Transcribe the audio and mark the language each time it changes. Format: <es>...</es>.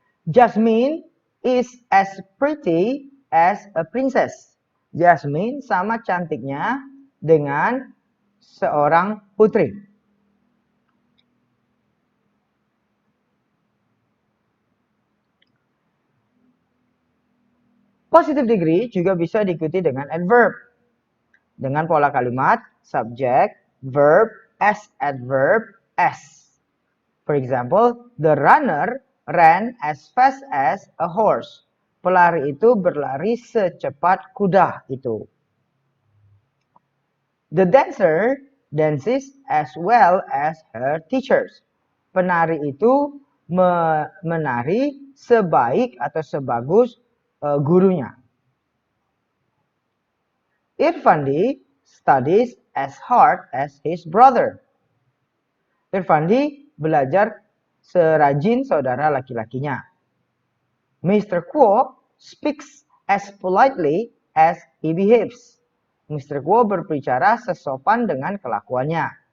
<en>Jasmine is as pretty as a princess.</en> <id>Jasmine sama cantiknya dengan seorang putri. Positive degree juga bisa diikuti dengan adverb. Dengan pola kalimat subject, verb, as adverb, as.</id> <en>For example, the runner ran as fast as a horse.</en> <id>Pelari itu berlari secepat kuda itu.</id> <en>The dancer dances as well as her teachers.</en> <id>Penari itu menari sebaik atau sebagus gurunya.</id> <en>Irfandi studies as hard as his brother.</en> <id>Irfandi belajar serajin saudara laki-lakinya. Mr.</id> <en>Kuo speaks as politely as he behaves. Mr.</en> <id>Kuo berbicara sesopan dengan kelakuannya.</id>